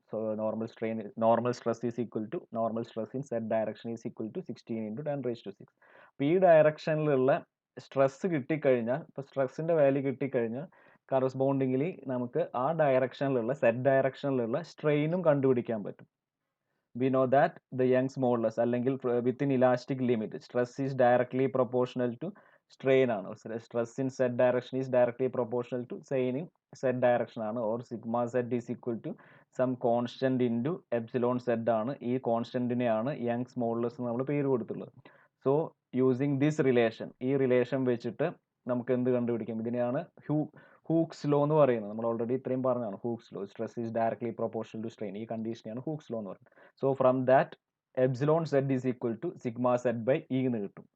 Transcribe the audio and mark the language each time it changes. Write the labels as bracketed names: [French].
[English] So normal stress is equal to normal stress in z direction is equal to 16 into 10 raised to 6. [Malayalam] അപ്പോൾ ഈ ഡയറക്ഷനിലുള്ള stress കിട്ടിക്കഴിഞ്ഞാൽ, ഇപ്പോൾ സ്ട്രെസ്സിൻ്റെ value കിട്ടിക്കഴിഞ്ഞാൽ കറസ്പോണ്ടിങ്ങിലി നമുക്ക് ആ ഡയറക്ഷനിലുള്ള z ഡയറക്ഷനിലുള്ള സ്ട്രെയിനും കണ്ടുപിടിക്കാൻ പറ്റും. [English] We know that the Young's modulus അല്ലെങ്കിൽ within elastic limit stress is directly proportional to strain ആണ്. Stress in z direction is directly proportional to strain in z direction ആണ്, or sigma z is equal to some constant into epsilon z ആണ്. [Malayalam] ഈ കോൺസ്റ്റന്റിനെയാണ് Young's modulus നമ്മൾ പേര് കൊടുത്തുള്ളത്. [English] so using this relation, [Malayalam] ഈ relation വെച്ചിട്ട് നമുക്ക് എന്ത് കണ്ടുപിടിക്കാം? ഇതിനെയാണ് ഹൂക്സ് ലോ എന്ന് പറയുന്നത്. നമ്മൾ ഓൾറെഡി ഇത്രയും പറഞ്ഞതാണ് Hooke's law, [English] Stress is directly proportional to strain. [Malayalam] ഈ കണ്ടീഷനെയാണ് ഹൂക്സ് ലോ എന്ന് പറയുന്നത്. [English] so from that epsilon z is equal to sigma z by E [Malayalam] എന്ന് കിട്ടും.